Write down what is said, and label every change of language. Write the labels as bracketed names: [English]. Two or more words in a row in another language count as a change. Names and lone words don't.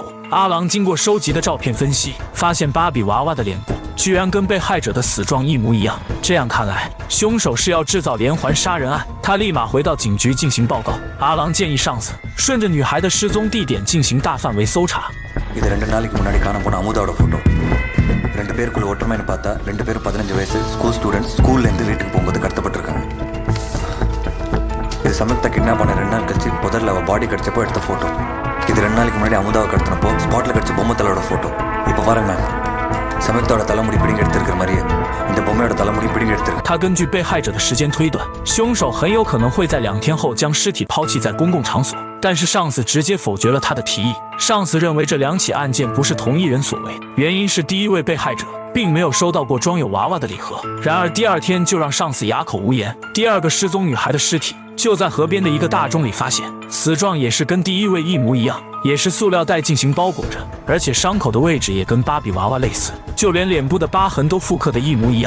[Chinese] 阿郎经过收集的照片分析，发现芭比娃娃的脸部居然跟被害者的死状一模一样。这样看来，凶手是要制造连环杀人案。他立马回到警局进行报告。阿郎建议上司顺着女孩的失踪地点进行大范围搜查。 [Tamil] இது 2 நாளைக்கு முன்னாடி காண போன அமுதாவோட போட்டோ. 2 பேருக்குள்ள ஒற்றுமைன்னு பார்த்தா 2 பேரும் 15 வயசு [English] school students [Tamil] ஸ்கூல்ல இருந்து வீட்டுக்கு போகும்போது கடத்தப்பட்டிருக்காங்க. இது சமயத்தை கிட்னாப் பண்ண 2 நாள் கழிச்சு புதர்ல அவ பாடி கிடைச்சப்போ எடுத்த போட்டோ. இது 2 நாளைக்கு முன்னாடி அமுதாவை கடத்தினப்போ ஸ்பாட்ல கிடைச்ச பொம்மை தலையோட போட்டோ. இப்போ பாருங்க மேம், சமயத்தோட தலைமுடி பிடிங்கி எடுத்திருக்கிற மாதிரியே இந்த பொம்மையோட தலைமுடி பிடிங்கி எடுத்திருக்கு。 [Chinese] 他根据被害者的时间推断，凶手很有可能会在2天后将尸体抛弃在公共场所。但是上司直接否决了他的提议。上司认为这2起案件不是同一人所为，原因是第一位被害者并没有收到过装有娃娃的礼盒。然而第2天就让上司哑口无言。第2个失踪女孩的尸体就在河边的一个大钟里发现，死状也是跟第1位一模一样，也是塑料袋进行包裹着，而且伤口的位置也跟芭比娃娃类似，就连脸部的疤痕都复刻的一模一样。